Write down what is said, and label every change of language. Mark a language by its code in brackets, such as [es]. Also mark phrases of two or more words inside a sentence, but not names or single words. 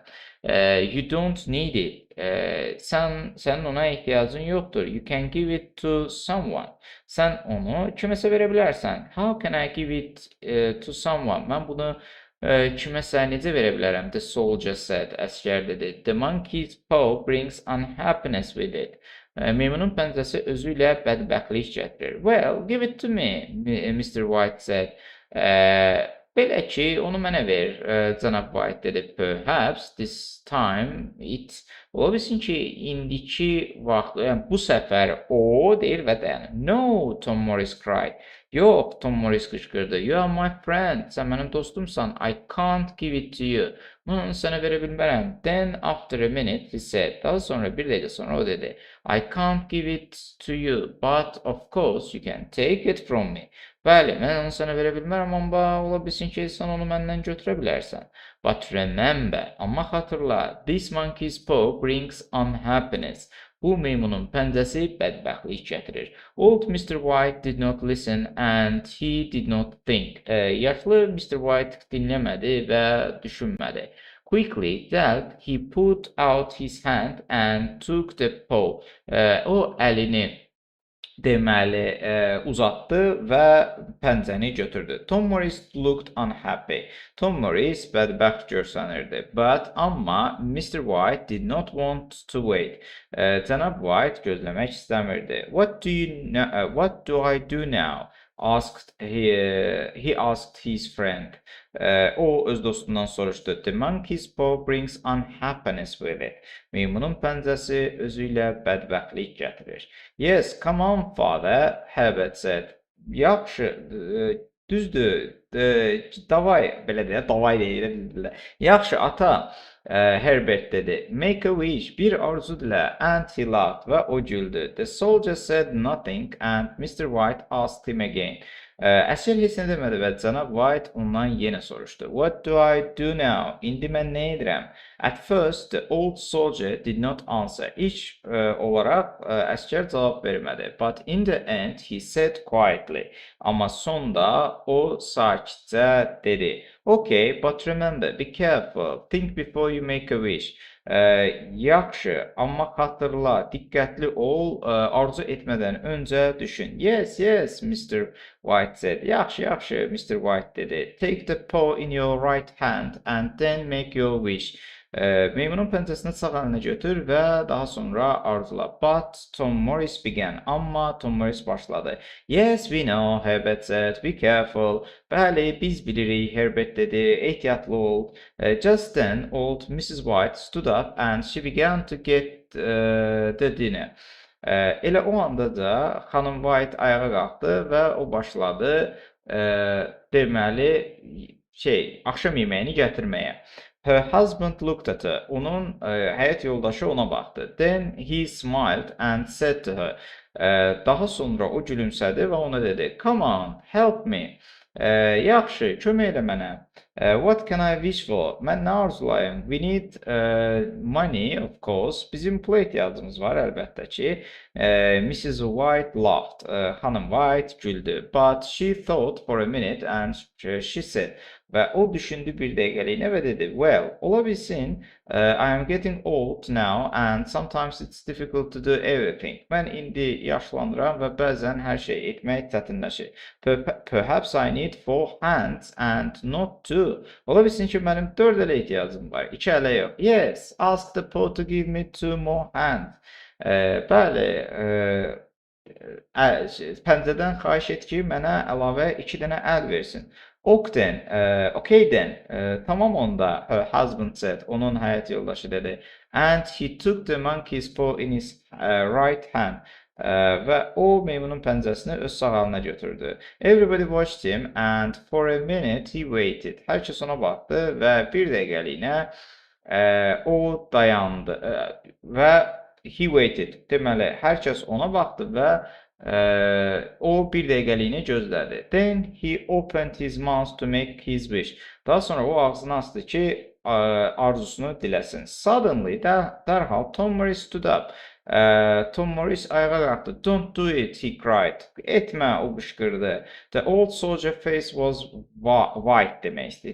[en] You don't need it. [az] Sənin ona ehtiyacın yoxdur. [en] You can give it to someone. [az] Sən onu kiməsə verə bilərsən. [en] How can I give it to someone? [az] Mən bunu kiməsə necə verə bilərəm? [en] The soldier said. [az] Əskər dedi. [en] The monkey's paw brings unhappiness with it. [az] Meymunun pəncəsi özü ilə bədbəxtlik gətirir. [en] Well, give it to me, Mr. White said. [az] Belə ki, onu mənə ver, cənab White dedi. [en] Perhaps this time it [az] ola bilsin ki, indiki vaxt, yəni bu səfər o deyir və dayanır. [en] No, Tom Morris cried. [az] Yox, Tom Morris qışqırdı. [en] You are my friend. [az] Sən mənim dostumsan. [en] I can't give it to you. [az] Mən onu sənə verə bilmərəm. [en] Then after a minute he said. [az] Daha sonra bir dəqiqə sonra o dedi. [en] I can't give it to you, but of course you can take it from me. [az] Bəli, mən onu sənə verə bilmərəm, amma ola bilsin ki, sən onu məndən götürə bilərsən. [en] But remember, [az] amma xatırla, [en] this monkey's paw brings unhappiness. [az] Bu meymunun pəncəsi bədbəxtlik gətirir. [en] Old Mr. White did not listen and he did not think. [az] Yaşlı Mr. White dinləmədi və düşünmədi. [en] Quickly that he put out his hand and took the paw. [az] O əlini deməli uzatdı və pəncəni götürdü. [en] Tom Morris looked unhappy. [az] Tom Morris bədbəxt görsənirdi. [en] But amma Mr. White did not want to wait. [az] Cənab White gözləmək istəmirdi. [en] What do I do now? He asked his friend. [az] O öz dostundan soruşdu. [en] The monkey's paw brings unhappiness with it. [az] Meymunun pəncəsi özü ilə bədbəxtlik gətirir. [en] Yes, come on, father, Herbert said. [az] Yaxşı, düzdür, davay, belə deyə, davay deyirlər. Yaxşı, ata, Herbert dedi. [en] Make a wish, [az] bir arzu dilə, [en] and he laughed [az] və o güldü. [en] The soldier said nothing and Mr. White asked him again. [az] Əsgər heç nə demədi və cənab White ondan yenə soruşdu. [en] What do I do now? [az] İndi mən nə edirəm? [en] At first, the old soldier did not answer. [az] İlk olaraq əsgər cavab vermədi. [en] But in the end, he said quietly. [az] Amma sonda o sakitcə dedi. [en] Okay, but remember, be careful. Think before you make a wish. [az] Yaxşı, amma xatırla, diqqətli ol, arzu etmədən öncə düşün. [en] Yes, yes, Mr. White said. [az] Yaxşı, yaxşı, Mr. White dedi. [en] Take the paw in your right hand and then make your wish. [az] Meymunun pəncəsini sağ əlinə götür və daha sonra arzula. [en] But Tom Morris began. [az] Amma Tom Morris başladı. [en] Yes, we know, Herbert said. Be careful. [az] Bəli, biz bilirik, Herbert dedi. Ehtiyatlı ol. [en] Just then, old Mrs. White stood up and she began to get the dinner. [az] Elə o anda da xanım White ayağa qalxdı və o başladı deməli axşam yeməyini gətirməyə. [en] Her husband looked at her. [az] Onun həyat yoldaşı ona baxdı. [en] Then he smiled and said to her. [az] Daha sonra o gülümsədi və ona dedi. [en] Come on, help me. [az] Yaxşı, kömək elə mənə. [en] What can I wish for? [az] Mən nə arzulayım? [en] We need money, of course. [az] Bizim pula ehtiyacımız var əlbəttə ki. [en] Mrs. White laughed. [az] Xanım White güldü. [en] But she thought for a minute and she said. [az] Və o düşündü bir dəqiqəliyinə və dedi, well, ola bilsin, [en] I am getting old now and sometimes it's difficult to do everything. [az] Mən indi yaşlanıram və bəzən hər şey etmək çətinləşir. [en] Perhaps I need 4 hands and not 2. [az] Ola bilsin ki, mənim 4 ələ ehtiyacım var, 2 ələ yox. [en] Yes, ask the Pope to give me 2 more hands. [az] Bəli, pəncədən xahiş et ki, mənə əlavə 2 dənə əl versin. [en] Okay then, [az] tamam onda, [en] her husband said, [az] onun həyat yoldaşı dedi. [en] And he took the monkey's paw in his right hand. [az] Və o meymunun pəncəsini öz sağ əlinə götürdü. [en] Everybody watched him and for a minute he waited. [az] Hər kəs ona baxdı və bir dəqiqəliyinə o dayandı və [en] he waited. [az] Deməli, hər kəs ona baxdı və o bir dəqiqəliyini gözlədi. [en] Then he opened his mouth to make his wish. [az] Daha sonra o ağzını açdı ki, arzusunu diləsin. [en] Suddenly, dərhal Tom Morris stood up. [az] Tom Morris ayağa qalxdı. [en] Don't do it, he cried. [az] Etmə, o qışqırdı. [en] The old soldier face was white [az] demək istəyir.